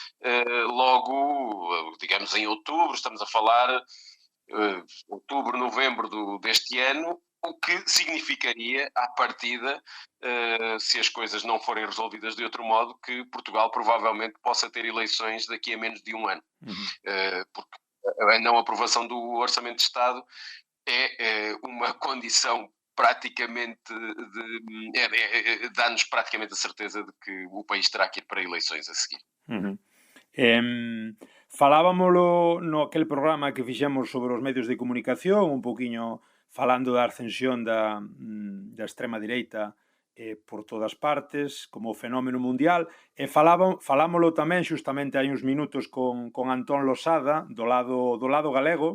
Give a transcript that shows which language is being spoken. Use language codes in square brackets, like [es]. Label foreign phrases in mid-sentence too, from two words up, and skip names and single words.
[pt] logo, digamos, em outubro, estamos a falar outubro, novembro deste ano, o que significaria, à partida, se as coisas não forem resolvidas de outro modo, que Portugal provavelmente possa ter eleições daqui a menos de um ano. Porque a não aprovação do Orçamento de Estado é uma condição praticamente dá-nos praticamente a certeza de que o país terá que ir para eleições a seguir. [gl] Falábamoslo no aquel programa que fixemos sobre os medios de comunicación, un poquinho falando da ascensión da extrema direita por todas partes, como fenómeno mundial, e falámoslo tamén xustamente hai uns minutos con Antón Losada, do lado galego.